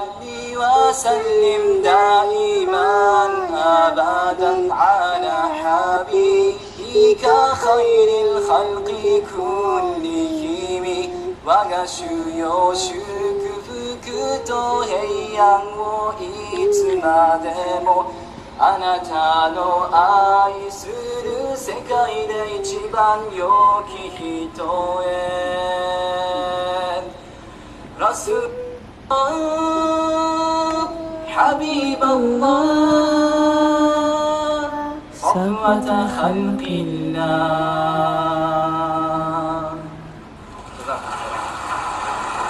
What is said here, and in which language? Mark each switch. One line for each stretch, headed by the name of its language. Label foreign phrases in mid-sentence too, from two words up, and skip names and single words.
Arabic: وسلم دائما أبدا على حبيبك خير الخلق كلهم وغشو
Japanese: 祝福と平安をいつまでもあなたの愛する世界で一番良き人へ
Arabic: رسول الله حبيب الله صفوة خلق الله